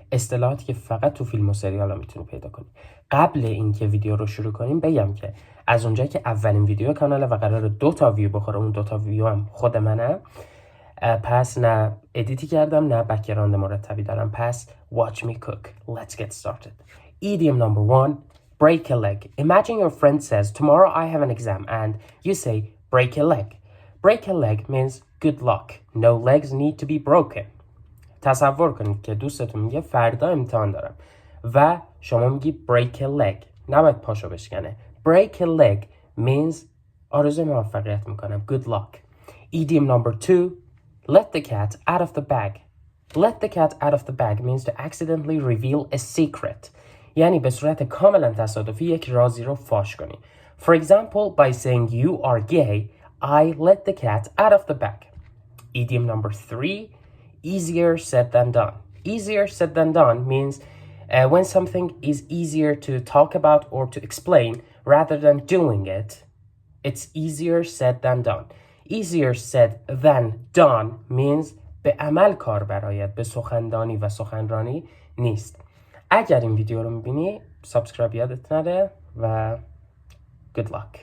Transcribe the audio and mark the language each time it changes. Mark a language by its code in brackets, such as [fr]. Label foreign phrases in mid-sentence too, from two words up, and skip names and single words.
[fa] اصطلاحاتی که فقط تو فیلم و سریال ها میتونی پیدا کنی. قبل اینکه ویدیو رو شروع کنیم بگم که از اونجایی که اولین ویدیو کاناله و قراره 2 ویو بخوره، اون 2 ویو هم خود منم، پس نه ادیتی کردم نه بک‌گراند مرتبی دارم. پس [en] watch me cook. Let's get started. Idiom number 1, break a leg. Imagine your friend says, tomorrow I have an exam, and you say, break a leg. Break a leg means good luck. No legs need to be broken. [fa] تصور کنید که دوستتون میگه فردا امتحان دارم و شما میگی [en] break a leg. [fa] نباید پاشو بشکنه. [en] Break a leg means [fa] آرزوی موفقیت میکنم. [en] Good luck. Idiom number 2, let the cat out of the bag. Let the cat out of the bag means to accidentally reveal a secret. [fa] یعنی به صورت کاملا تصادفی یک رازی رو فاش کنی. [en] For example, by saying you are gay, I let the cat out of the bag. Idiom number 3, easier said than done. Easier said than done means when something is easier to talk about or to explain rather than doing it. It's easier said than done. Easier said than done means [fa] به عمل کار برایت، به سخندانی و سخنرانی نیست. اگر این ویدیو رو میبینی سابسکرایب یادت نره و [en] good luck.